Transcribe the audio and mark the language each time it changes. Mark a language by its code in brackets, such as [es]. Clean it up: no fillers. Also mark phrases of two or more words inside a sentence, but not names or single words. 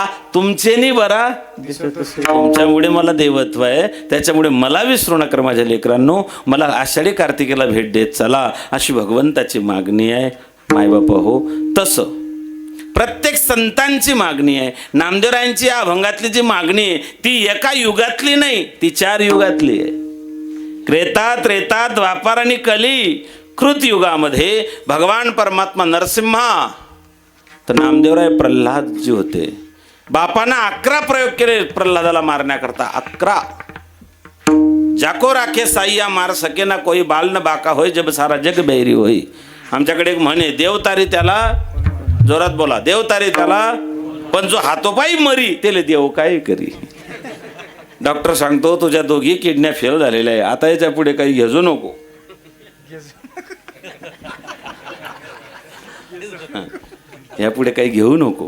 [mr] तुमचे नि बरा, तुमच्यामुळे मला देवत्व आहे, त्याच्यामुळे मला विसरू नका माझ्या लेकरांनो. मला आषाढी कार्तिकेला भेट देत चला, अशी भगवंताची मागणी आहे मायबापा हो. तसं प्रत्येक संतांची मागणी आहे. नामदेवरायांची या अभंगातली जी मागणी आहे ती एका युगातली नाही, ती 4 युगातली आहे. त्रेता, त्रेता, द्वापार आणि कली. कृत युगामध्ये भगवान परमात्मा नरसिंहा, तर नामदेवराय प्रल्हाद जी होते. बापानं 11 प्रयोग केले प्रल्हादाला मारण्याकरता. 11. [hi] जाको राखे साईया मार सके ना कोई, बाल न बाका होय जब सारा जग बैरी होई. [mr] आमच्याकडे एक म्हणे, देवतारी त्याला, जोरात बोला, देवतारी त्याला, पण जो हातोपाई मरी त्याला देव काय करी. डॉक्टर सांगतो तुझ्या दोघी किडन्या फेल झालेल्या आहे, आता याच्या पुढे काही घेजू नको. यापुढे काही घेऊ नको.